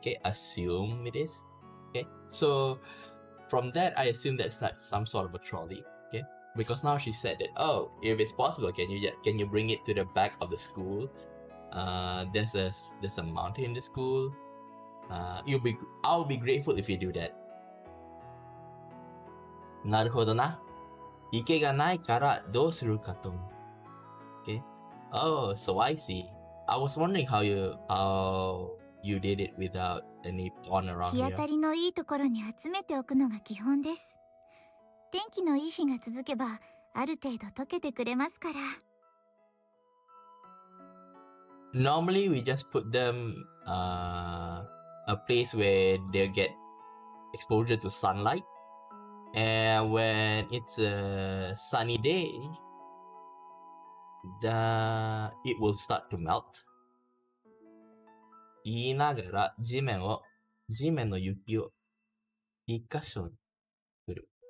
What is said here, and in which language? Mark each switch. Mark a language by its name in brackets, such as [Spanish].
[English] Okay, assume it is. Okay, so from that I assume that's like some sort of a trolley. Okay, because now she said that, oh, if it's possible, can you bring it to the back of the school? There's a mountain in the school. I'll be grateful if you do that. [Japanese] なるほどな。池がないからどうするかと思う。 [English] Okay. Oh, so I see. I was wondering how you did it without any pond around [Japanese] 日当 [English] here. [Japanese] たりのいいところに集めておくのが基本です。天気のいい日が続けば、ある程度溶けてくれますから。 [English] Normally, we just put them a place where they get exposure to sunlight. And when it's a sunny day, it will start to melt. [Japanese] 言いながら地面の雪を一箇所に振る。